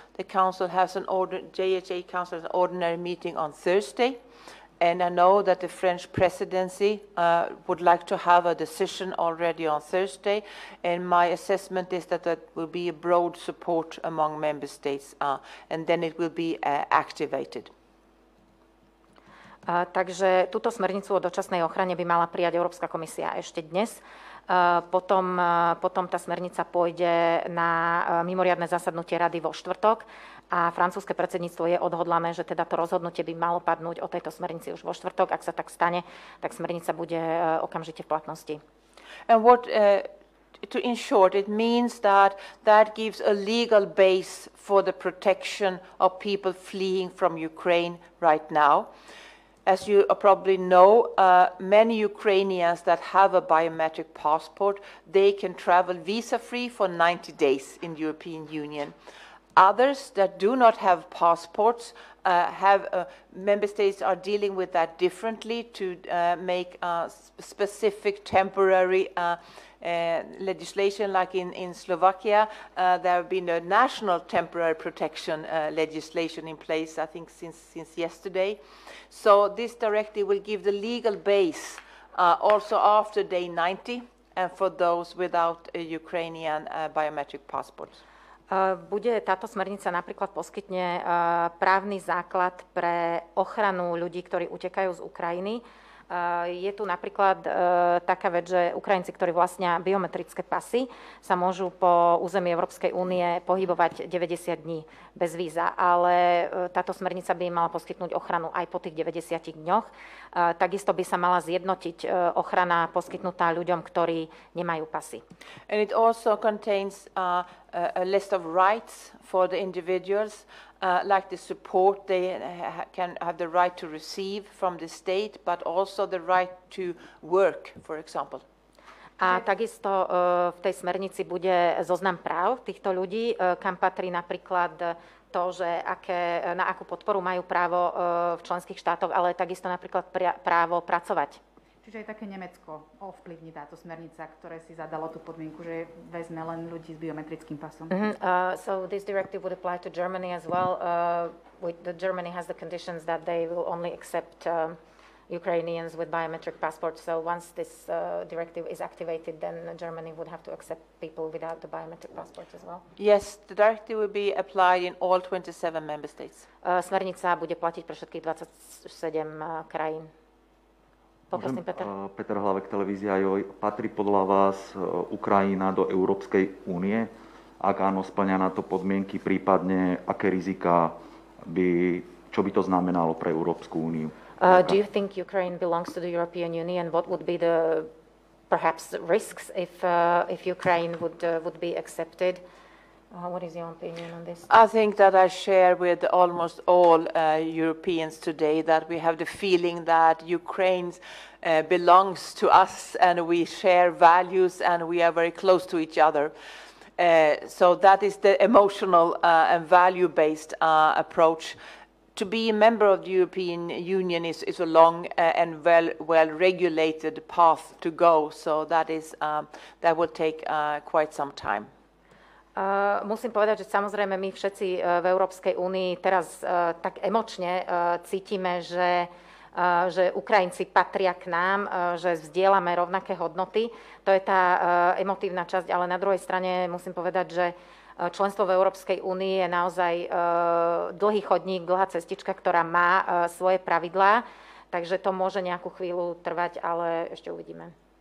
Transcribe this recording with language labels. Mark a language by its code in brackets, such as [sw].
[en] The Council has JHA Council has an ordinary meeting on Thursday, and I know that the French presidency would like to have a decision already on Thursday, and my assessment is that that will be a broad support among member states, and then it will be activated. [sk] Takže túto smernicu o dočasnej ochrane by mala prijať Európska komisia ešte dnes. Potom tá smernica pôjde na mimoriadne zasadnutie rady vo štvrtok a francúzske predsedníctvo je odhodlané, že teda to rozhodnutie by malo padnúť o tejto smernici už vo štvrtok. Ak sa tak stane, tak smernica bude okamžite v platnosti. [en] And in short, it means that gives a legal base for the protection of people fleeing from Ukraine right now. As you probably know, many Ukrainians that have a biometric passport, they can travel visa-free for 90 days in the European Union. Others that do not have passports, member states are dealing with that differently to make specific temporary legislation, like in Slovakia. There have been a national temporary protection legislation in place, I think, since yesterday. So this directive will give the legal base also after day 90 and for those without a Ukrainian biometric passports. [sk] Bude táto smernica napríklad poskytne právny základ pre ochranu ľudí, ktorí utekajú z Ukrajiny. Je tu napríklad taká vec, že Ukrajinci, ktorí vlastnia biometrické pasy, sa môžu po území Európskej únie pohybovať 90 dní bez víza, ale táto smernica by im mala poskytnúť ochranu aj po tých 90 dňoch. Takisto by sa mala zjednotiť ochrana poskytnutá ľuďom, ktorí nemajú pasy. [en] And it also contains a list of rights for the individuals, like the support they can have the right to receive from the state, but also the right to work, for example. [sk] A takisto v tej smernici bude zoznam práv týchto ľudí, kam patrí napríklad to, že na akú podporu majú právo v členských štátoch, ale takisto napríklad právo pracovať. Čiže aj také Nemecko ovplyvní táto smernica, ktoré si zadalo tú podmienku, že vezme len ľudí s biometrickým pasom. [en] So this directive would apply to Germany as well. Germany has the conditions that they will only accept Ukrainians with biometric passports. So once this directive is activated, then Germany would have to accept people without the biometric passports as well. Yes, the directive will be applied in all 27 member states. [sk] Smernica bude platiť pre všetkých 27 krajín. Poprosím, Peter. Peter Hlavek, televízia Joj. Patrí podľa vás Ukrajina do Európskej únie? Ak áno, splňa na to podmienky, prípadne aké rizika čo by to znamenalo pre Európsku úniu? [en] Do you think Ukraine belongs to the European Union? What would be the perhaps risks if Ukraine would be accepted? What is your opinion on this? I think that I share with almost all Europeans today that we have the feeling that Ukraine belongs to us and we share values and we are very close to each other. So that is the emotional and value-based approach. To be a member of the European Union is a long and well-regulated path to go. So that will take quite some time. [sk] Musím povedať, že samozrejme my všetci v Európskej únii teraz tak emočne cítime, že Ukrajinci patria k nám, že vzdielame rovnaké hodnoty. To je tá emotívna časť, ale na druhej strane musím povedať, že členstvo v Európskej únii je naozaj dlhý chodník, dlhá cestička, ktorá má svoje pravidlá, takže to môže nejakú chvíľu trvať, ale ešte uvidíme.